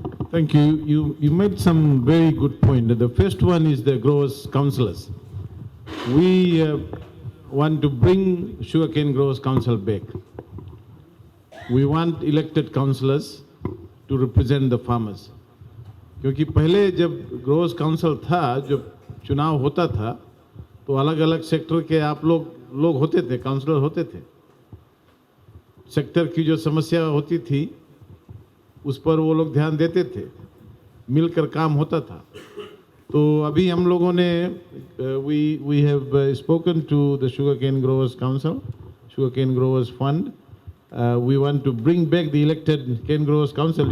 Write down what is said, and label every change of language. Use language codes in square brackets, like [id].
[en] Thank you. You made some very good point. The first one is the growers councillors. We want to bring Sugarcane Growers Council back. We want elected councillors to represent the farmers. [hi] क्योंकि पहले जब growers council था, जब चुनाव होता था, तो अलग अलग सेक्टर के आप लोग होते थे, काउंसलर होते थे। सेक्टर की जो समस्या होती थी उस पर वो लोग ध्यान देते थे, मिलकर काम होता था। तो अभी हम लोगों ने [en] We have spoken to the sugar cane growers council, sugar cane growers fund. We want to bring back the elected cane growers council.